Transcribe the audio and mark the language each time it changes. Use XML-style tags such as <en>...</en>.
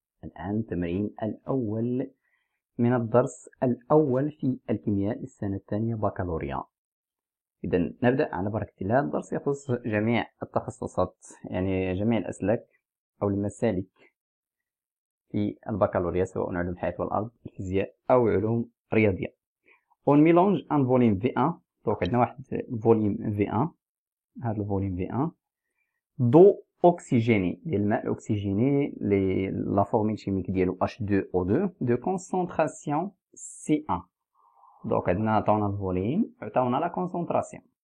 <ar>الآن التمرين الأول من الدرس الأول في الكيمياء السنة الثانية بكالوريا. إذا نبدأ على بركة الله. الدرس يخص جميع التخصصات، يعني جميع الأسلاك أو المسالك في البكالوريا، سواء علوم الحياة والأرض، الفيزياء أو علوم رياضية.</ar> <fr>On mélange un volume V1،</fr> <ar>donc عندنا واحد الفوليوم V1، هذا الفوليوم V1</ar> <fr>d'eau oxygénée</fr> <ar>ديال الماء الاكسجيني لا فورميل شيميك ديالو H2O2</ar> <fr>de concentration C1.</fr> <ar>دونك عندنا عطاونا الفوليوم، عطاونا لا كونسونطراسيون.</ar>